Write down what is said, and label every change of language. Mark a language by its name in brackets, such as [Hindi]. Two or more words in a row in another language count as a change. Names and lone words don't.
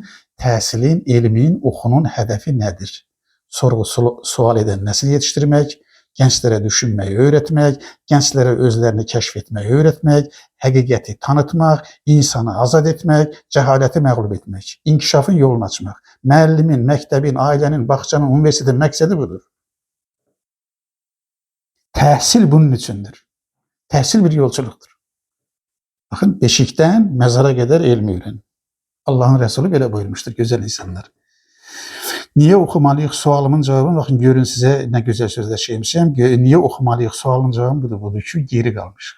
[Azerbaijani] Təhsilin, elmin, oxunun [Turkish] hedefi nedir? [Azerbaijani] Sorgu sual eden nesil yetiştirmek, gençlere düşünmeyi öğretmek, gençlere özlerini keşfetmeyi öğretmek, həqiqəti tanıtmak, insanı azad etmek, cəhaləti məğlub etmek, inkişafın yolunu açmak. Müəllimin, məktəbin, ailənin, bağçanın, universitetin məqsədi budur. Təhsil bunun üçündür. [Turkish] Təhsil bir yolculuktur. Bakın, beşikten mezara kadar elmi öğrenin. Allah'ın Resulü böyle buyurmuştur, güzel insanlar. Niye okumalıyıq sualımın cevabı, bakın görün size ne güzel sözler şeymişim. Niye okumalıyıq sualının cevabı budur ki, geri kalmışıq.